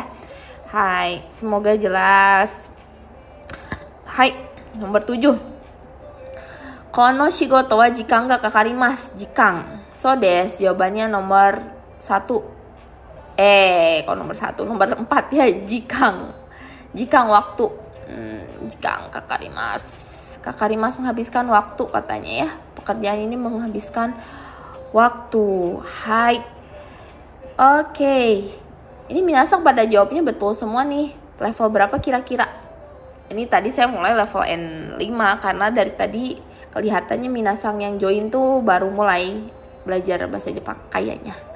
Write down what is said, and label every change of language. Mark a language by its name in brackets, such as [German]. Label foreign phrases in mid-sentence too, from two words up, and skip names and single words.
[Indonesian] Hai, semoga jelas. Hai, nomor 7. [Japanese] この仕事は時間がかかります。時間. そうです, [Indonesian] jawabannya nomor 1. Kalau nomor 1, nomor 4 ya, jikan. [Japanese] 時間 waktu。時間かかります. [Indonesian] Kakarimasu menghabiskan waktu katanya ya. Pekerjaan ini menghabiskan waktu. Hai. Oke. Ini minasang pada jawabnya betul semua nih. Level berapa kira-kira? Ini tadi saya mulai level N5 karena dari tadi kelihatannya minasang yang join tuh baru mulai belajar bahasa Jepang kayaknya.